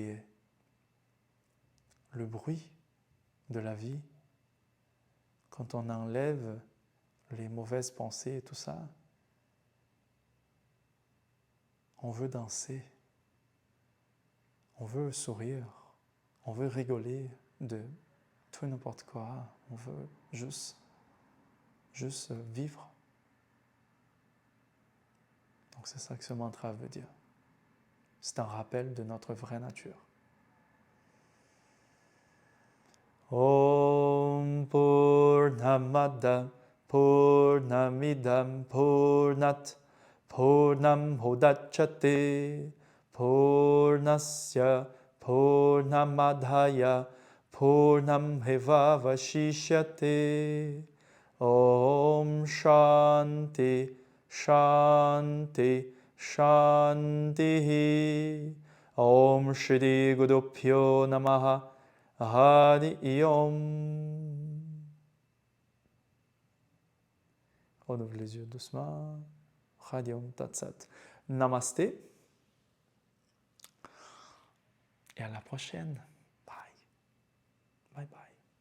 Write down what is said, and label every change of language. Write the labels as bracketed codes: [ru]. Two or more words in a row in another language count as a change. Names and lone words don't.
[fr] le bruit de la vie, quand on enlève les mauvaises pensées et tout ça, on veut danser, on veut sourire, on veut rigoler de tout et n'importe quoi, on veut juste vivre. Donc c'est ça que ce mantra veut dire. C'est un rappel de notre vraie nature. [sa] ॐ पूर्णमदः पूर्णमिदं पूर्णात् पूर्णम् उदच्यते पूर्णस्य पूर्णमादाय पूर्णमेव अवशिष्यते. ॐ शान्तिः शान्तिः शान्तिः. ॐ श्री गुरुभ्यो नमः. हरि ॐ. [fr] On ouvre les yeux doucement. [sa] हरि ॐ तत् सत्. [fr] Namasté. et à la prochaine. [en] Bye. Bye bye.